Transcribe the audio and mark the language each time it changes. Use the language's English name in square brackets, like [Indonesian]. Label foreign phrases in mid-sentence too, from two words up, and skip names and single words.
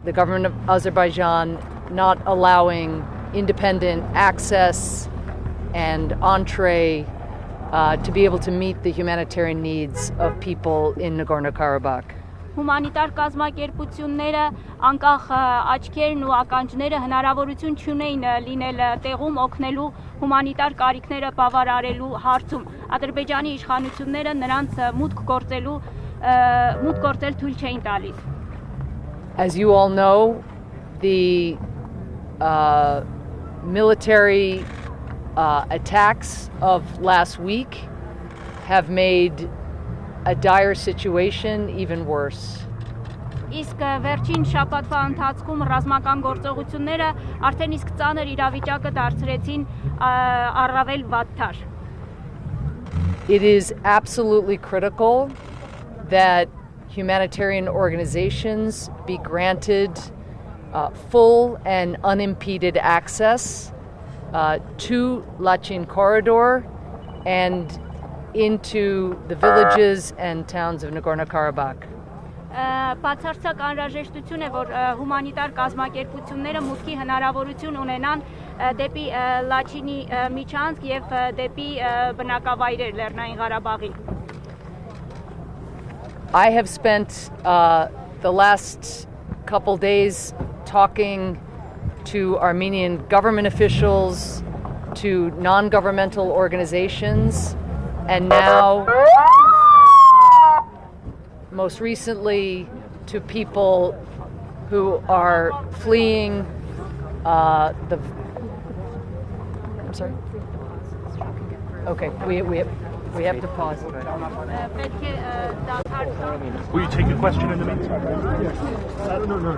[English] the government of Azerbaijan not allowing independent access and entree to be able to meet the humanitarian needs of people in Nagorno-Karabakh. [Armenian] Humanitար կազմակերպությունները, անկախ աչքերն ու ականջները հնարավորություն չունեին լինել տեղում օգնելու հումանիտար կարիքները բավարարելու հարցում։ Ադրբեջանի իշխանությունները նրանց մուտք գործել թույլ չէին տալիս։ [English] As you all know, the military attacks of last week have made a dire situation even worse. [Armenian] Իսկ վերջին շաբաթվա ընթացքում ռազմական գործողությունները արդեն իսկ ծանր իրավիճակը դարձրեցին առավել վատթար։ [English] It is absolutely critical that humanitarian organizations be granted full and unimpeded access to Lachin corridor and into the villages and towns of Nagorno-Karabakh. [Armenian] Բացարձակ անհրաժեշտություն է, որ հումանիտար կազմակերպությունները մուտքի հնարավորություն ունենան դեպի Լաչինի միջանցք եւ դեպի բնակավայրեր Լեռնային Ղարաբաղին. [English] I have spent the last couple days talking to Armenian government officials, to non-governmental organizations, and now, most recently, to people who are fleeing the... I'm sorry? Okay, we have to pause. Will you take a question in the meantime? No.